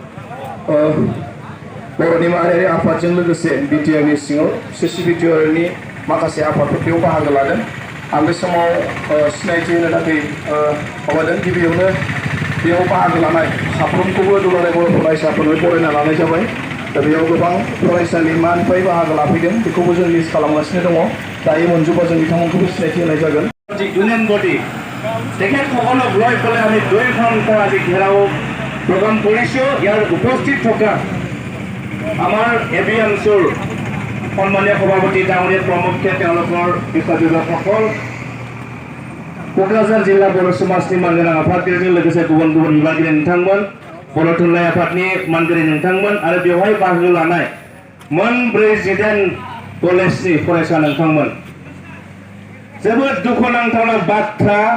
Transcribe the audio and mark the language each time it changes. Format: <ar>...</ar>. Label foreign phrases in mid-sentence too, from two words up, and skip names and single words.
<brx>बर'नि माहारियारि आफादजों लोगोसे बिटिआरनि सिङाव सिसिबिटिआरनि माखासे आफादफोर बेयाव बाहागो लादों आं बे समाव सिनायथि होनो थाखाय माबादों गिबियावनो बेयाव बाहागो लानाय साफ्रोमखौबो दुलाराय बर' फरायसाफोरनो बरायना लानाय जाबाय दा बेयाव गोबां फरायसालिमानिफ्राय बाहागो लाफैदों बेखौबो जों लिस्ट खालामगासिनो दङ दायो मोनजोबा जों बिथांमोनखौबो सिनायथि होनाय जागोन</brx> <en>union body</en> <as>তেখেতসকলক লৈ পেলাই আমি 2 ঘণ্টা আজি ঘেৰাও প্ৰগ্ৰাম কৰিছোঁ ইয়াৰ উপস্থিত থকা আমাৰ এবি অঞ্চল সম্মানীয় সভাপতি ডাঙৰীয়া প্ৰমুখ্যে তেওঁলোকৰ বিষয়বিভাগসকল</as> <brx>क'क्राझार जिल्ला बर' समाजनि मानगोनां आफादगिरिजों लोगोसे गुबुन गुबुन बिबानगिरि नोंथांमोन बर' थुनलाइ आफादनि मानगिरि नोंथांमोन आरो बेवहाय बाहागो लानाय मोन 48 कलेजनि फरायसा नोंथांमोन जोबोद दुखुनांथावना बाथ्रा</brx>